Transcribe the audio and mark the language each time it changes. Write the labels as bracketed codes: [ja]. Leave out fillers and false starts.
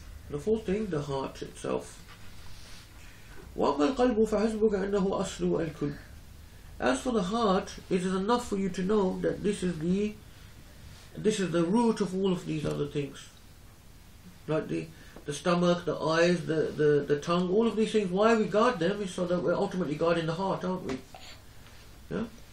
[en] The fourth thing, the heart itself. [ar] وأما القلب فحسبك أنه أصل الكل. [en] As for the heart, it is enough for you to know that this is the root of all of these other things. Like the stomach, the eyes, the tongue, all of these things. Why we guard them is so that we're ultimately guarding the heart, aren't we? Yeah?